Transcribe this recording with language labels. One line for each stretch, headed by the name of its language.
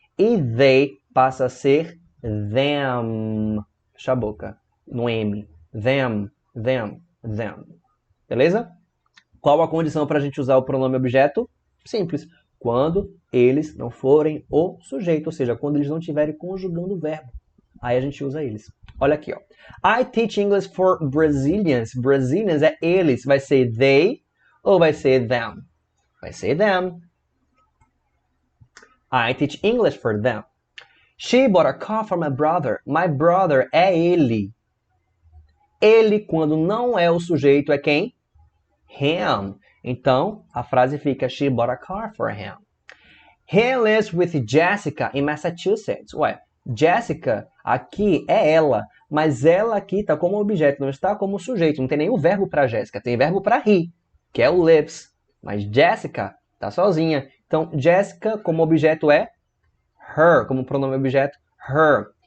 Portuguese: E they passa a ser them. Fecha a boca. No M.
English: Them, them, them. Beleza?
Portuguese: Qual a condição para a gente usar o pronome objeto? Simples. Quando eles não forem o sujeito, ou seja, quando eles não estiverem conjugando o verbo. Aí a gente usa eles. Olha aqui, ó.
English: I teach English for Brazilians.
Portuguese: Brazilians é eles. Vai ser they ou vai ser them? Vai ser them.
English: I teach English for them. She bought a car for my brother.
Portuguese: My brother é ele. Ele, quando não é o sujeito, é quem?
English: Him.
Portuguese: Então, a frase fica
English: She bought a car for him. He lives with Jessica in Massachusetts.
Portuguese: Ué, Jessica aqui é ela, mas ela aqui está como objeto, não está como sujeito. Não tem nenhum verbo para Jessica, tem verbo para he, que é o lives. Mas Jessica está sozinha. Então, Jessica como objeto é her, como pronome objeto, her.